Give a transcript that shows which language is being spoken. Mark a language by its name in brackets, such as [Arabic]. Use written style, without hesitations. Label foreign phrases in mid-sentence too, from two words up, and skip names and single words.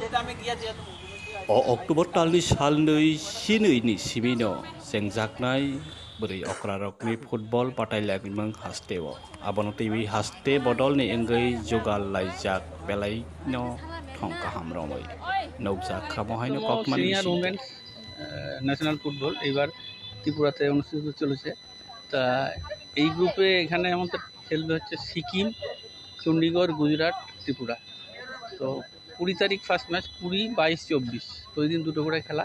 [Kok Borok] Oktober talni salnoi sinui ni simino sengjaknai bwrwi okrarokni football patailaimang hasteo abono tv haste bodol ni engei jogal laijak belai no thongka hamromoi nokjak khamohaino kokman [English] senior women's national football [Bangla] এবার ত্রিপুরাতে অনুষ্ঠিত চলেছে। তা এই গ্রুপে এখানে আমাদের খেলবে হচ্ছে সিকিম, চণ্ডীগড়, গুজরাট, ত্রিপুরা। তো 20 তারিখ [English] first match, [Bangla] 20, 22, 24 ওই দিন দুটো করে খেলা।